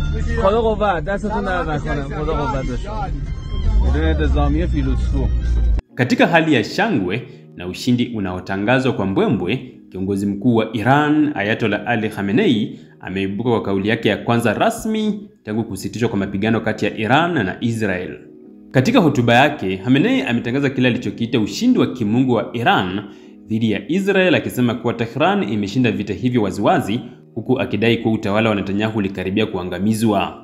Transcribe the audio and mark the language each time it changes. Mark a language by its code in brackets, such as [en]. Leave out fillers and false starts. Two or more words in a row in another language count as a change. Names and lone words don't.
[fa] خدا قوت دستتون درد نکنه خدا قوت داشته بدون انتظامی فیلسوف. [sw] Katika hali ya shangwe na ushindi unaotangazwa kwa mbwembwe, kiongozi mkuu wa Iran Ayatollah Ali Khamenei ameibuka kwa kauli yake ya kwanza rasmi tangu kusitishwa kwa mapigano kati ya Iran na Israel. Katika hotuba yake, Khamenei ametangaza kile alichokiita ushindi wa kimungu wa Iran dhidi ya Israel, akisema kuwa Tehran imeshinda vita hivyo waziwazi, huku akidai kuwa utawala wa Netanyahu ulikaribia kuangamizwa.